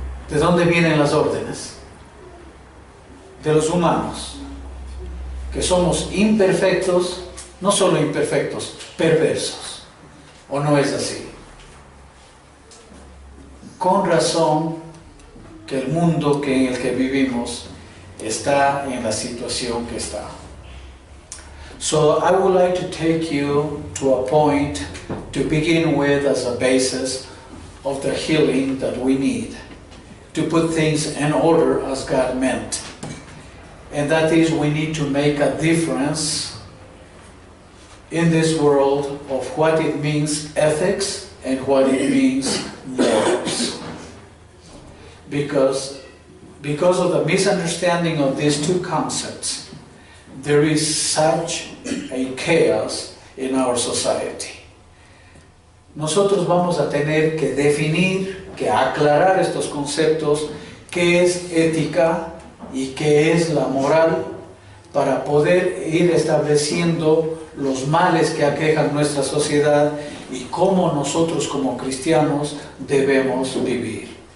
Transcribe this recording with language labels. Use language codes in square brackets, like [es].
[es] ¿De dónde vienen las órdenes? De los humanos, que somos imperfectos, no solo imperfectos, perversos. ¿O no es así? Con razón que el mundo en el que vivimos está en la situación que está. [en] So I would like to take you to a point to begin with as a basis of the healing that we need, to put things in order as God meant. And that is, we need to make a difference in this world of what it means ethics and what it means morals. Because of the misunderstanding of these two concepts, there is such a chaos in our society. [es] Nosotros vamos a tener que definir, que aclarar estos conceptos, qué es ética y qué es la moral, para poder ir estableciendo los males que aquejan nuestra sociedad y cómo nosotros como cristianos debemos vivir.